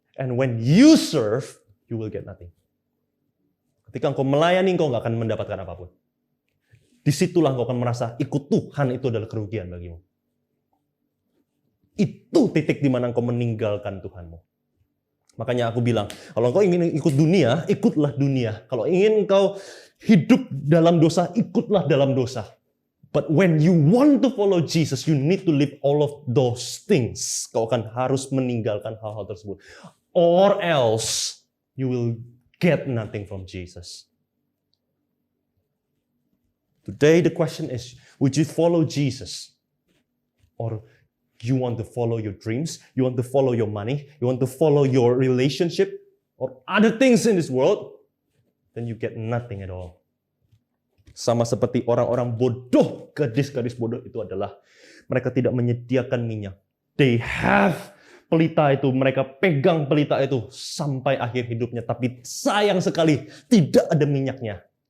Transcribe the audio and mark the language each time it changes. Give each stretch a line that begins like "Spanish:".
English: And when you serve, you will get nothing.
Indonesian: Ketika engkau melayani, engkau nggak akan mendapatkan apapun. Disitulah engkau akan merasa ikut Tuhan itu adalah kerugian bagimu. Itu titik di mana engkau meninggalkan Tuhanmu. Makanya aku bilang, kalau engkau ingin ikut dunia, ikutlah dunia. Kalau ingin engkau hidup dalam dosa, ikutlah dalam dosa.
English: But when you want to follow Jesus, you need to leave all of those things.
Indonesian: Kau akan harus meninggalkan hal-hal tersebut.
English: Or else, you will get nothing from Jesus. Today the question is, would you follow Jesus? Or you want to follow your dreams? You want to follow your money? You want to follow your relationship? Or other things in this world? Then you get nothing at all.
Indonesian: Sama seperti orang-orang bodoh, gadis-gadis bodoh itu adalah mereka tidak menyediakan minyak.
English: They have
Indonesian: pelita itu, mereka pegang pelita itu sampai akhir hidupnya, tapi sayang sekali tidak ada minyaknya.